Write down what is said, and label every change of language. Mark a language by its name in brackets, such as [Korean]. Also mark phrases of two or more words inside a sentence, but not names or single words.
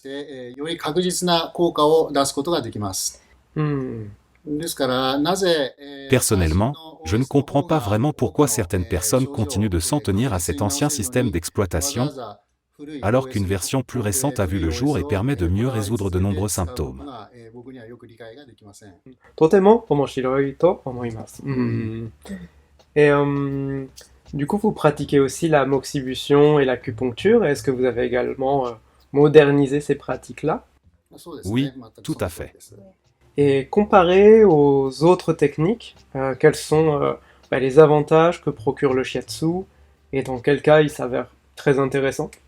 [French] Personnellement, je ne comprends pas vraiment pourquoi certaines personnes continuent de s'en tenir à cet ancien système d'exploitation, alors qu'une version plus récente a vu le jour et permet de mieux résoudre de nombreux symptômes. [Japanese] とても面白いと思います. [French] Et du coup, vous pratiquez aussi la moxibustion et l'acupuncture. Est-ce que vous avez également modernisé ces pratiques-là? Oui, tout à fait. Et comparé aux autres techniques, quels sont les avantages que procure le shiatsu et dans quel cas il s'avère très intéressant?